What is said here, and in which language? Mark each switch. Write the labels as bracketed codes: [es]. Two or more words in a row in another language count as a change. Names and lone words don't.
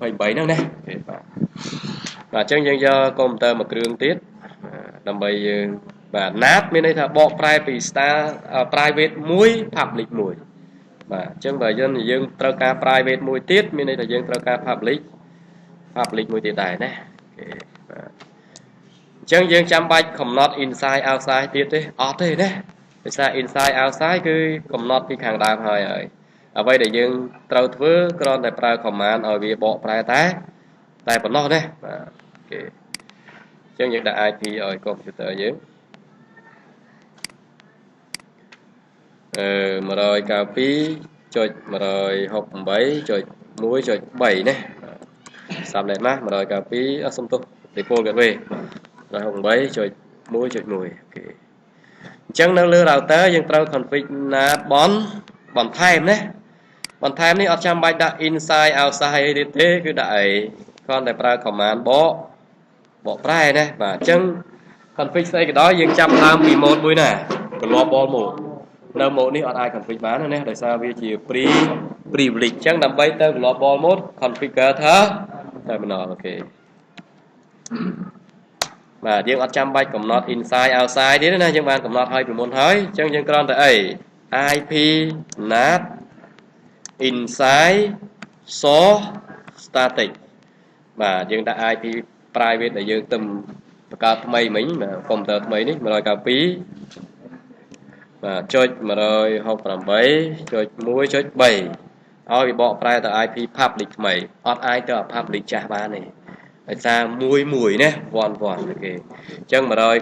[km] ហ្នឹងណាអូខេបាទអញ្ចឹងយើងយកកុំព្យូទ័រមួយគ្រឿងទៀតដើម្បីយើងបាទ NAT មានន័យថាបកប្រែពី [en] star private [km] មួយ public មួយបាទអញ្ចឹងបើយើងត្រូវការ private មួយទៀតមានន័យថាយើងត្រូវការ public មួយទៀតដែរណាអូខេបាទអញ្ចឹងយើងចាំបាច់កំណត់ [en] inside outside [km] ទៀតទេអត់ទេណាដោយសារ [en] inside outside [km] គឺកំណត់ពីខាងដើមហើយអ្វីដែលយើងត្រូវធ្វើគ្រាន់តែប្រើ command ឲ្យវាបកប្រែតែប៉ុណ្ណោះណាបាទអូខេអញ្ចឹងយើងដាក់ IP ឲ្យកុំព្យូទ័រយើង 192.168.1.3 ណាសាប់លេខណា192សុំទោសទីពលកាត់វេ168.1.1 អូខេអញ្ចឹងនៅលើ router យើងត្រូវ config NAT បន្ថែមណាបន្ថែមនេះអត់ចាំបាច់ដាក់ [en] inside outside [km] អីទេគឺដាក់អីគ្រាន់តែប្រើ command បកប្រែណាបាទអញ្ចឹង config ស្អីក៏ដោយយើងចាប់ដើមពី mode មួយណា [en] global mode [km] នៅ mode នេះអត់អាច config បានណាដោយសារវាជា privilege អញ្ចឹងដើម្បីទៅ [en] global mode configure [km] តែម្ដងអូខេ បាទយើងអត់ចាំបាច់កំណត់ [en] inside outside [km] ទេណាយើងបានកំណត់ហើយពីមុនហើយអញ្ចឹងយើងគ្រាន់តែអី [en] IP NAT inside source static [km] បាទយើងដាក់ [en] IP private [km] ដែលយើងទៅបង្កើតថ្មីមិញបាទកុំព្យូទ័រថ្មីនេះ192 បាទចុច 168.1.3 ឲ្យវាបកប្រែទៅ [en] IP public [km] ថ្មីអត់អាចទៅ public ចាស់បានទេដោយសារមួយណាវ៉ាន់អូខេអញ្ចឹង 193.10.10.4